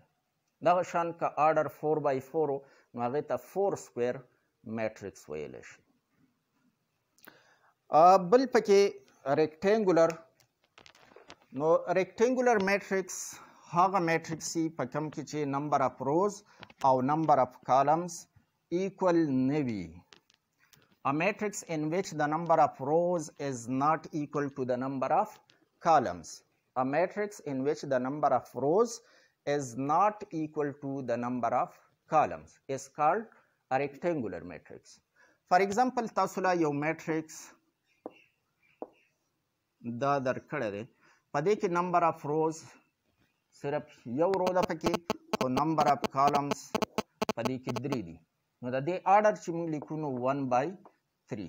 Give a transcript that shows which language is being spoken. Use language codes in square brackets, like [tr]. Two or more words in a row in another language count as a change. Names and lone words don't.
[ps] دغه شان که آرډر 4x4 نو هغې ته 4 [en] square matrix [ps] ویلی شي. بل پکې ریکټینګولر. نو [en] rectangular matrix [ps] هغه میټرکس په کوم کې چې [en] number of rows [ps] او [en] number of columns equal [ps] نه وي. [en] A matrix in which the number of rows is not equal to the number of columns. A matrix in which the number of rows is not equal to the number of columns is called a rectangular matrix. For example, [ps] تاسو لا یو میټرکس دا درکړی دی، په دې کې [en] number of rows [ps] صرف یو رو ده پکې، خو [en] number of columns [ps] په دې کې 3 دي. نو د دې آرډر چې موږ لیکو نو 1/3.